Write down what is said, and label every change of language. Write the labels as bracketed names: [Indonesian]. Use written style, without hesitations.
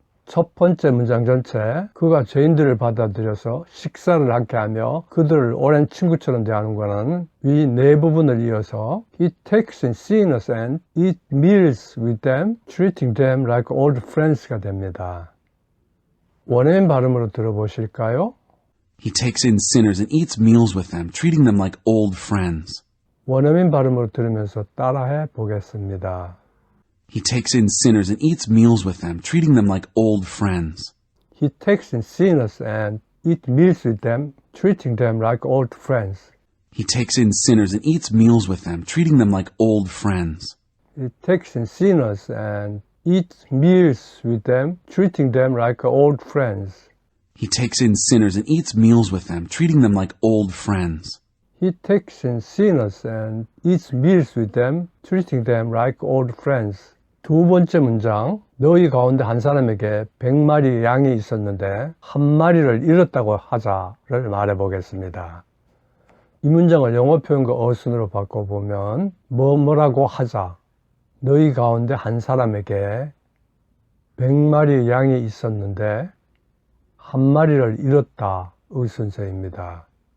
[Korean] 첫 번째 문장 전체, 그가 죄인들을 받아들여서 식사를 함께 하며 그들을 오랜 친구처럼 대하는구나는 위 네 부분을 이어서 [English] He takes in sinners and eats meals with them, treating them like old friends [Korean] 가 됩니다. 원어민 발음으로 들어보실까요? [English] He takes in sinners and eats meals with them, treating them like old friends. [Korean] 원어민 발음으로 들으면서 따라해 보겠습니다. [English] He takes in sinners and eats meals with them, treating them like old friends. He takes in sinners and eats meals with them, treating them like old friends. He takes in sinners and eats meals with them, treating them like old friends. He takes in sinners and eats meals with them, treating them like old friends. He takes in sinners and eats meals with them, treating them like old friends. He takes in sinners and eats meals with them, treating them like old friends. [Korean] 두 번째 문장, 너희 가운데 한 사람에게 100마리 양이 있었는데 한 마리를 잃었다고 하자를 말해 보겠습니다. 이 문장을 영어 표현과 어순으로 바꿔보면 뭐라고 하자, 너희 가운데 한 사람에게 100마리 양이 있었는데 한 마리를 잃었다의 순서입니다.